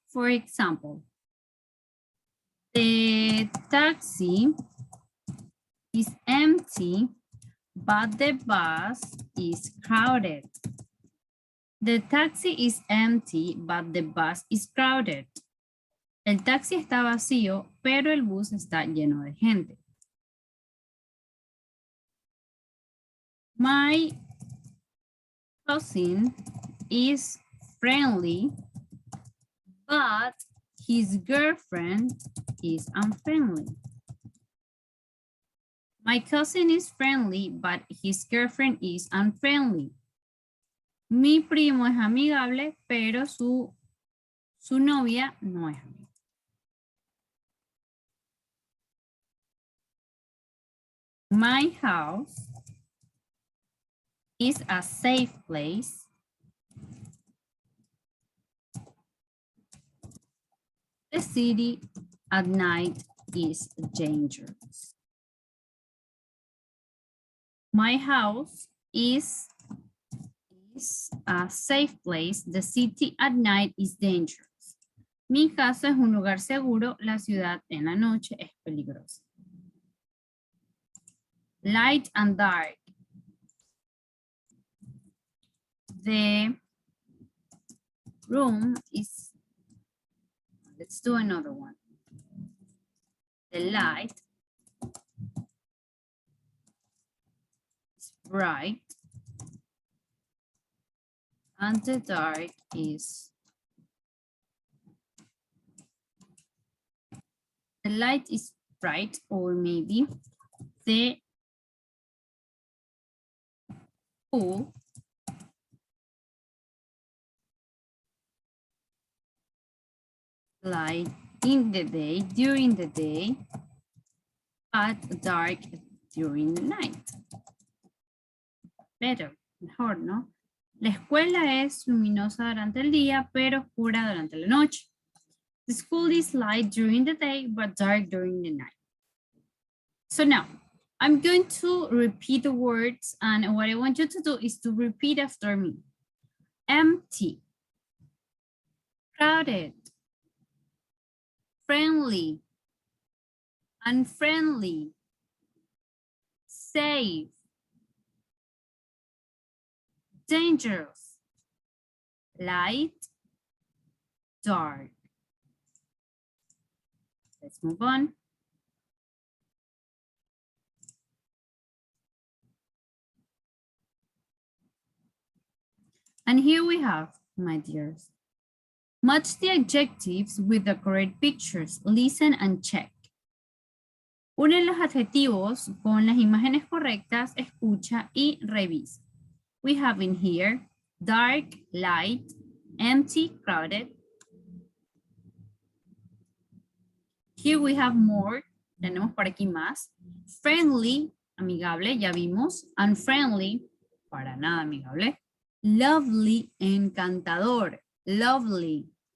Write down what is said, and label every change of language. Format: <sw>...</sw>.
<en>For example, the taxi is empty, but the bus is crowded. The taxi is empty, but the bus is crowded.</en> <es>El taxi está vacío, pero el bus está lleno de gente.</es> <en>My cousin is friendly, but his girlfriend is unfriendly. My cousin is friendly, but his girlfriend is unfriendly.</en> <es>Mi primo es amigable, pero su novia no es amigable.</es> <en>My house is a safe place. The city at night is dangerous. My house is a safe place. The city at night is dangerous. Mi casa es un lugar seguro. La ciudad en la noche es peligrosa. Light and dark. The room is, let's do another one. The light is bright and the dark is, the light is bright, or maybe the pool light in the day, during the day, but dark during the night.</en> <es>Better, mejor, ¿no? La escuela es luminosa durante el día, pero oscura durante la noche.</es> <en>The school is light during the day, but dark during the night. So now, I'm going to repeat the words, and what I want you to do is to repeat after me. Empty, crowded, friendly, unfriendly, safe, dangerous, light, dark. Let's move on. And here we have, my dears, match the adjectives with the correct pictures. Listen and check.</en> <es>Une los adjetivos con las imágenes correctas, escucha y revisa.</es> <en>We have in here dark, light, empty, crowded. Here we have more.</en> <es>Tenemos por aquí más. Friendly, amigable, ya vimos. Unfriendly, para nada amigable. Lovely, encantador. Lovely.</es>